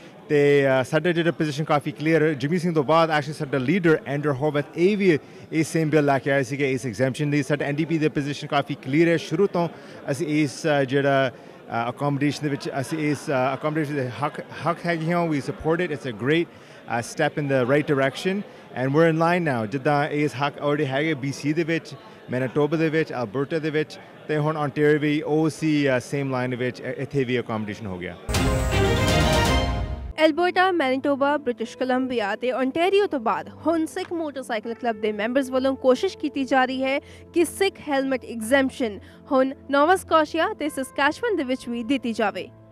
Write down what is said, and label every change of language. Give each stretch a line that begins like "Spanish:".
Punjabi: ਅਤੇ ਸਾਡੇ ਜਿਹੜਾ ਪੋਜੀਸ਼ਨ ਕਾਫੀ ਕਲੀਅਰ। ਜਗਮੀਤ ਸਿੰਘ ਤੋਂ ਬਾਅਦ ਐਕਚੁਅਲੀ ਸਾਡਾ ਲੀਡਰ ਐਂਡਰ ਹੋਵਿਥ ਇਹ ਵੀ ਇਸ ਸੇਮ ਬਿੱਲ ਲੈ ਕੇ ਆਏ ਸੀਗੇ, ਇਸ ਐਗਜ਼ੈਂਪਸ਼ਨ ਦੀ। ਸਾਡਾ NDP ਦੀ ਪੋਜੀਸ਼ਨ ਕਾਫੀ ਕਲੀਅਰ ਹੈ। ਸ਼ੁਰੂ ਤੋਂ ਅਸੀਂ ਇਸ ਜਿਹੜਾ ਅਕੋਮੋਡੇਸ਼ਨ ਦੇ ਵਿੱਚ ਅਸੀਂ ਇਸ ਅਕੋਮੋਡੇਸ਼ਨ ਦੇ ਹੱਕ ਹੈਗੇ ਹਾਂ।
English: We support it. It's a great step in the right direction, and we're in line now.
Punjabi: ਜਿੱਦਾਂ ਇਸ ਹੱਕ already ਹੈਗੇ BC ਦੇ ਵਿੱਚ, ਮੈਨੀਟੋਬਾ ਦੇ ਵਿੱਚ, ਅਲਬਰਟਾ ਦੇ ਵਿੱਚ, ਅਤੇ ਹੁਣ ontario ਵੀ ਉਸੇ ਸੇਮ ਲਾਈਨ ਦੇ ਵਿੱਚ ਇੱਥੇ ਵੀ ਅਕੋਮੋਡੇਸ਼ਨ ਹੋ ਗਿਆ। ਐਲਬਰਟਾ, ਮੈਨੀਟੋਬਾ, ਬ੍ਰਿਟਿਸ਼ ਕੋਲੰਬੀਆ ਅਤੇ ontario ਤੋਂ ਬਾਅਦ ਹੁਣ ਸਿੱਖ ਮੋਟਰਸਾਈਕਲ ਕਲੱਬ ਦੇ ਮੈਂਬਰਸ ਵੱਲੋਂ ਕੋਸ਼ਿਸ਼ ਕੀਤੀ ਜਾ ਰਹੀ ਹੈ ਕਿ ਸਿੱਖ ਹੈਲਮਟ ਐਗਜ਼ੈਂਪਸ਼ਨ ਹੁਣ ਨੋਵਾ ਸਕੋਸ਼ੀਆ ਅਤੇ ਸਸਕੈਚੁਅਨ ਦੇ ਵਿੱਚ ਵੀ ਦਿੱਤੀ ਜਾਵੇ।